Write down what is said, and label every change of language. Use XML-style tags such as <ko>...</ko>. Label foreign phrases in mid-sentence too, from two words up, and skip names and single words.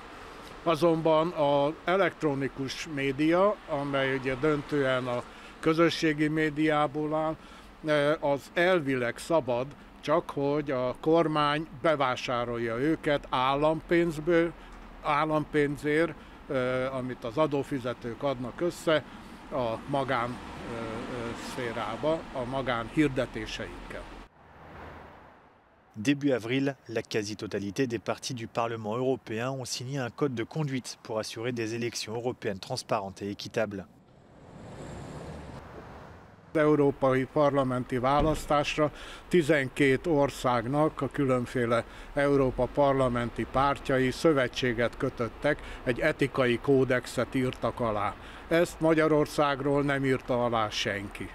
<hu>Azonban az elektronikus média, amely ugye döntően a közösségi médiából áll, az elvileg szabad, csak hogy a kormány bevásárolja őket állampénzért, amit az adófizetők adnak össze a magánszférába, a magánhirdetéseikkel.</hu> <fr>Début avril, la quasi-totalité des partis du Parlement européen ont signé un code de conduite pour assurer des élections européennes transparentes et équitables.</fr> <hu>Az európai parlamenti választásra 12 országnak a különféle Európa parlamenti pártjai szövetséget kötöttek, egy etikai kódexet írtak alá. Ezt Magyarországról nem írta alá senki.</hu>